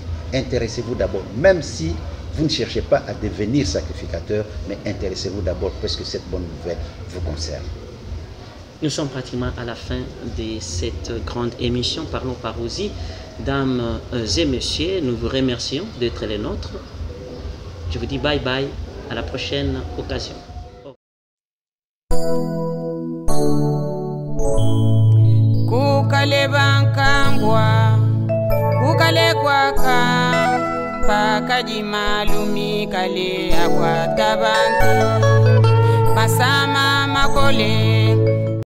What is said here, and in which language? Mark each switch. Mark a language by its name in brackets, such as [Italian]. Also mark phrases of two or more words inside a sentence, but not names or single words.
[French] Intéressez-vous d'abord, même si vous ne cherchez pas à devenir sacrificateur, mais intéressez-vous d'abord parce que cette bonne nouvelle vous concerne. Nous sommes pratiquement à la fin de cette grande émission Parlons Parosi. Dames et messieurs, nous vous remercions d'être les nôtres. Je vous dis [English] bye bye, [French] à la prochaine occasion. [Luba-Katanga] Kukale bankangwa, kukale kwaka, Pakadima lumi kale akwata bantu, masama makole.